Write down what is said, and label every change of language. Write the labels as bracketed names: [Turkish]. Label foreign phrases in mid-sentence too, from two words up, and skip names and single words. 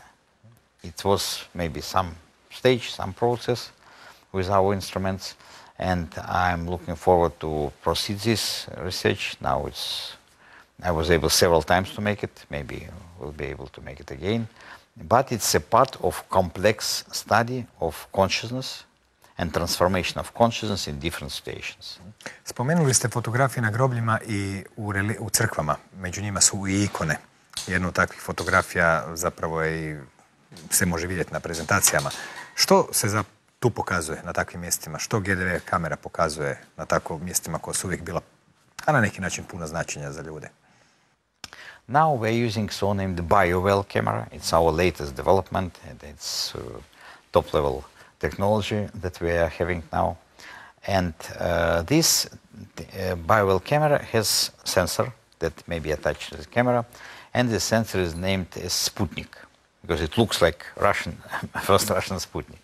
[English] It was maybe some stage, some process with our instruments, and I'm looking forward to proceed this research. Now I was able several times to make it, maybe we'll be able to make it again. But it's a part of complex study of consciousness and transformation of consciousness in different situations. [Croatian] Spomenuli ste fotografije na grobljima i u crkvama. Među njima su i ikone. Jedna od takvih fotografija zapravo se može vidjeti na prezentacijama. Što se tu pokazuje na takvim mjestima? Što GDV kamera pokazuje na takvim mjestima koja su uvijek bila, a na neki način puno značenja za ljude? [English] Now we're using so-named bio camera. It's our latest development, and it's top-level technology that we are having now. And this bio camera has sensor that may be attached to the camera, and the sensor is named as Sputnik, because it looks like first Russian Sputnik.